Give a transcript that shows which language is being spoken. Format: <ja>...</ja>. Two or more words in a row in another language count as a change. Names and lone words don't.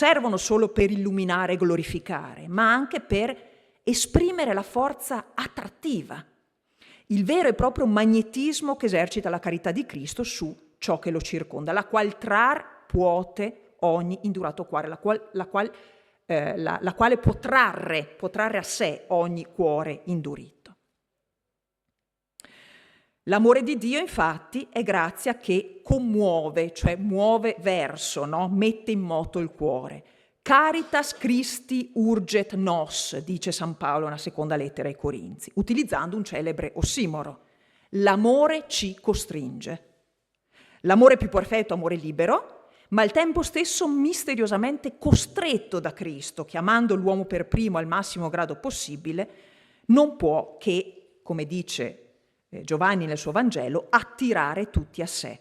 <it>servono solo per illuminare e glorificare, ma anche per esprimere la forza attrattiva, il vero e proprio magnetismo che esercita la carità di Cristo su ciò che lo circonda, la qual trar puote ogni indurato cuore, la quale può trarre a sé ogni cuore indurito. L'amore di Dio, infatti, è grazia che commuove, cioè muove verso, no? Mette in moto il cuore.</it> <la>Caritas Christi urget nos,</la> <it>dice San Paolo nella seconda lettera ai Corinzi, utilizzando un celebre ossimoro. L'amore ci costringe. L'amore più perfetto, amore libero, ma al tempo stesso misteriosamente costretto da Cristo, chiamando l'uomo per primo al massimo grado possibile, non può che, come dice Giovanni nel suo Vangelo, attirare tutti a sé.</it>